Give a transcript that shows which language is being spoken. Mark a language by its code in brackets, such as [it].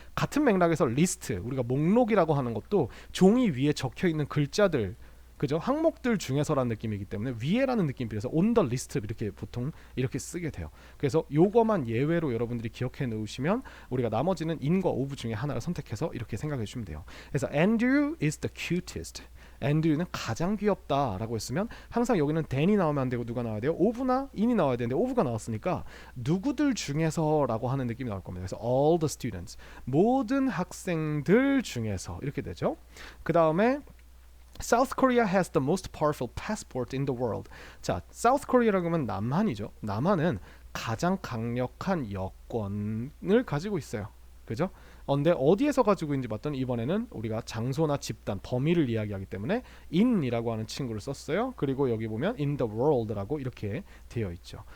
[ko] 같은 맥락에서 리스트, 우리가 목록이라고 하는 것도 종이 위에 적혀 있는 글자들, 그죠? 항목들 중에서라는 느낌이기 때문에 위에라는 느낌이 빌려서 [en] on the list [ko] 이렇게 보통 이렇게 쓰게 돼요. 그래서 요거만 예외로 여러분들이 기억해 놓으시면 우리가 나머지는 in과 of 중에 하나를 선택해서 이렇게 생각해 주시면 돼요. [en] 그래서 Andrew is the cutest. [ko] 앤드류는 가장 귀엽다라고 했으면 항상 여기는 than이 나오면 안 되고 누가 나와야 돼요? of나 in이 나와야 되는데 of가 나왔으니까 누구들 중에서라고 하는 느낌이 나올 겁니다. 그래서 [en] all the students, [ko] 모든 학생들 중에서 이렇게 되죠. 그 다음에 [en] South Korea has the most powerful passport in the world. [ko] 자, South Korea라고 하면 남한이죠. 남한은 가장 강력한 여권을 가지고 있어요. 그죠? 근데 어디에서 가지고 있는지 봤더니 이번에는 우리가 장소나 집단, 범위를 이야기하기 때문에 in이라고 하는 친구를 썼어요. 그리고 여기 보면 [en] in the world [ko] 라고 이렇게 되어 있죠.